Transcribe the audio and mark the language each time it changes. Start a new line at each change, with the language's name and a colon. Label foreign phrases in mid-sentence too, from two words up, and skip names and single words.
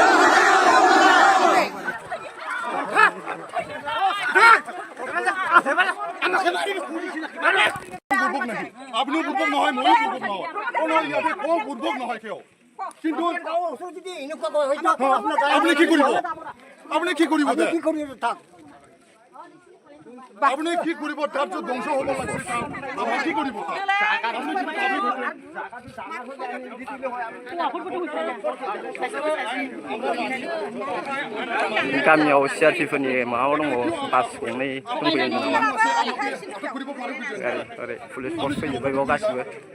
Assamese: আপনিও বুর্বক নহয় ময়ো বুর্বক নহয় কোনো ইয়াতে কোনো বুর্বক নহয় কেউ কিন্তু আপনি কি কৰিব আপনি কি কৰিব আপনি কি কৰিব তার যে ধ্বংস হব লাগছে আপনি কি কৰিব
Bodo: गामियाव सिआरपिफोरनि माबा दङ बास गंनै दंफैयो नामा ओरै पुलिस फर्स फैजोब्बाय बेयाव गासिबो